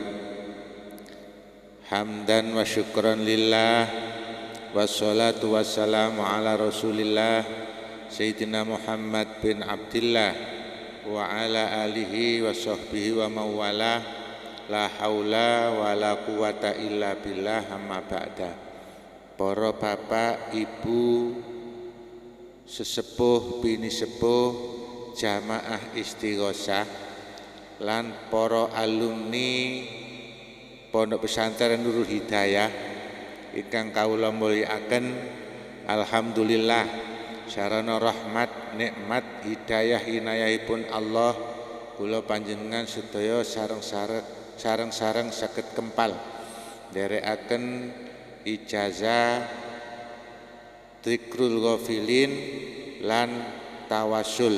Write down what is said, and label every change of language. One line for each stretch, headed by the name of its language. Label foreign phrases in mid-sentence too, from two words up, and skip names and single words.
Arabic: حمدا وشكرا لله والصلاة والسلام على رسول الله Sayyidina Muhammad بن عبد الله وعلى آله وصحبه وموالا. لا حول ولا قوة إلا بالله, أما بعد.
Javanese: Para bapak, ibu, sesepuh, bini sepuh, jamaah istighosah lan para alumni Pondok Pesantren Nurul Hidayah ingkang kawula mulyakaken, alhamdulillah sarana rahmat, nikmat, hidayah inayahipun Allah, kula panjenengan sedaya sareng-sareng saged kempal nderekaken ijazah Dzikrul Ghafilin lan tawasul.